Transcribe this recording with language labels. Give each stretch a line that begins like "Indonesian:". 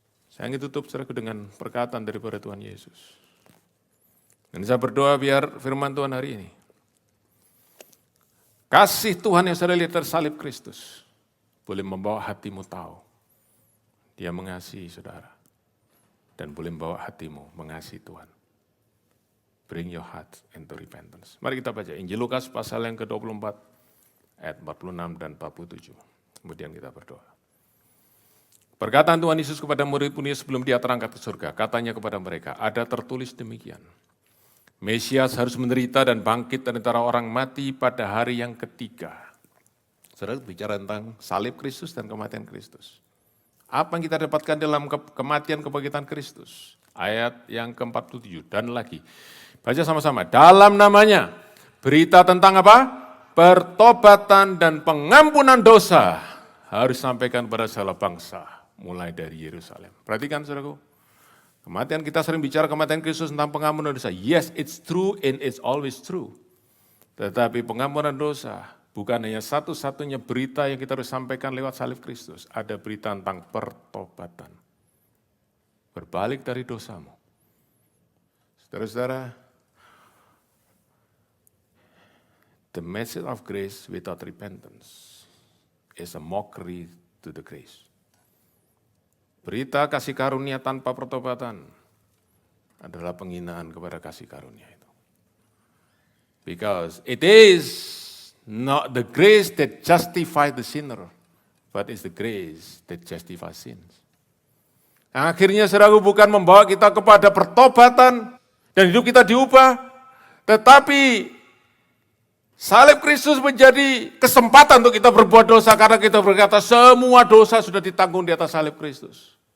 Indonesian: Saya ingin tutup saudaraku dengan perkataan daripada Tuhan Yesus. Dan saya berdoa biar firman Tuhan hari ini, kasih Tuhan yang saudara lihat tersalib Kristus, boleh membawa hatimu tahu, dia mengasihi saudara. Dan boleh membawa hatimu mengasihi Tuhan.
English: Bring your heart into repentance.
Indonesian: Mari kita baca Injil Lukas pasal yang ke-24, ayat 46 dan 47. Kemudian kita berdoa. Perkataan Tuhan Yesus kepada murid-muridnya sebelum dia terangkat ke surga, katanya kepada mereka, ada tertulis demikian. Mesias harus menderita dan bangkit dari antara orang mati pada hari yang ketiga. Saudara bicara tentang salib Kristus dan kematian Kristus. Apa yang kita dapatkan dalam kematian kebangkitan Kristus? Ayat yang ke-47 dan lagi. Baca sama-sama. Dalam namanya, berita tentang apa? Pertobatan dan pengampunan dosa harus disampaikan pada segala bangsa, mulai dari Yerusalem. Perhatikan saudaraku, kematian kita sering bicara kematian Kristus tentang pengampunan dosa.
English: Yes, it's true and it's always true.
Indonesian: Tetapi pengampunan dosa bukan hanya satu-satunya berita yang kita harus sampaikan lewat salib Kristus. Ada berita tentang pertobatan. Berbalik dari dosamu. Saudara-saudara,
English: the message of grace without repentance is a mockery to the grace.
Indonesian: Berita kasih karunia tanpa pertobatan adalah penghinaan kepada kasih karunia itu.
English: Because it is not the grace that justifies the sinner, but it's the grace that justifies sins.
Indonesian: Akhirnya saudara bukan membawa kita kepada pertobatan dan hidup kita diubah, tetapi salib Kristus menjadi kesempatan untuk kita berbuat dosa karena kita berkata semua dosa sudah ditanggung di atas salib Kristus.